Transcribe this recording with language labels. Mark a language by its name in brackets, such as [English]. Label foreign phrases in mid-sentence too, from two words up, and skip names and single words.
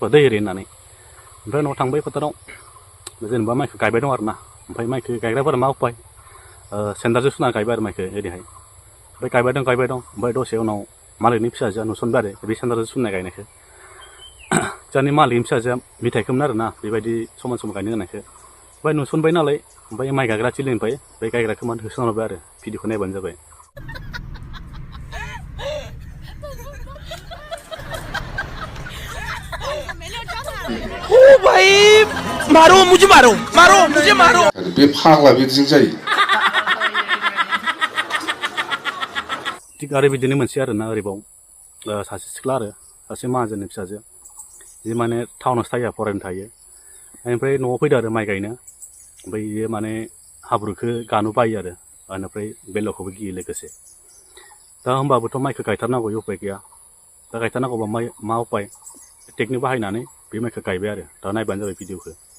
[Bodo] दै ओरै होननानै ओमफ्राय उनाव थांबाय फोथाराव जेनेबा माइखौ गायबाय दं आरोना ओमफ्राय माइखौ गायग्राफोरा मा उपाय सेन्टारजों सुना गायबाय आरो माइखौ ओरैहाय ओमफ्राय गायबाय दं ओमफ्राय दसे उनाव मालिकनि फिसाजोआ नुसनबाय आरो बे सेन्टारजों सुनाय गायनायखौ जोंनि मालिकनि फिसाजोआ मिथाइखौमोन आरोना बेबायदि समान समान गायनो होनायखौ ओमफ्राय नुसनबाय नालाय ओमफ्राय माइ गायग्रा थिलिनिफ्राय बे गायग्राखौ माने होसोनहरबाय आरो भिडिअखौ नायबानो जाबाय [Hindi] ओ भाई मारो मुझे मारो मारो मुझे मारो [Bodo] बे फाग्ला बिदिजों जायो थिग आरो बिदिनो मोनसे आरोना ओरैबाव सासे सिख्ला आरो सासे माहाजोननि फिसाजो जि माने टाउनावसो थायो फरायनो थायो ओमफ्राय न'आव फैदो आरो माइ गायनो ओमफ्राय बियो माने हाब्रुखौ गानो बायो आरो बेनिफ्राय बेल'खौबो गियो लोगोसे दा होमबाबोथ' माइखौ गायथारनांगौ उपाय गैया दा गायथारनांगौबा मा उपाय टेकनिक बाहायनानै बे माइखौ गायबाय आरो दा नायबानो जाबाय भिडिअखौ